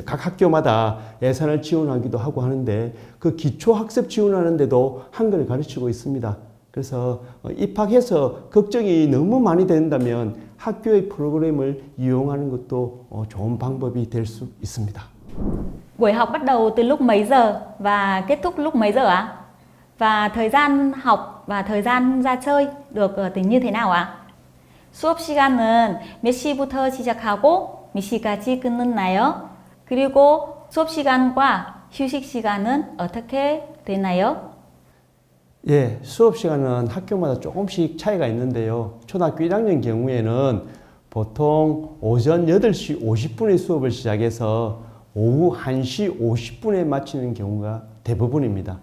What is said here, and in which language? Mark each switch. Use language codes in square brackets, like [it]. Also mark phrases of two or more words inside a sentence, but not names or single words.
[ko] 각 학교마다 예산을 지원하기도 하고 하는데 그 기초학습 지원하는데도 한글을 가르치고 있습니다. 그래서 입학해서 걱정이 너무 많이 된다면 학교의 프로그램을 이용하는 것도 좋은 방법이 될 수 있습니다. [vi] Buổi học bắt đầu từ lúc mấy giờ và kết thúc lúc mấy giờ ạ? Và thời gian học và thời gian ra chơi được tính như thế nào ạ? [ko] 수업 시간은 몇 시부터 시작하고 몇 시까지 끝나나요? 그리고 수업 시간과 휴식 시간은 어떻게 되나요? 예, 수업 시간은 학교마다 조금씩 차이가 있는데요. 초등학교 1학년 경우에는 보통 오전 8시 50분에 수업을 시작해서 오후 1시 50분에 마치는 경우가 대부분입니다.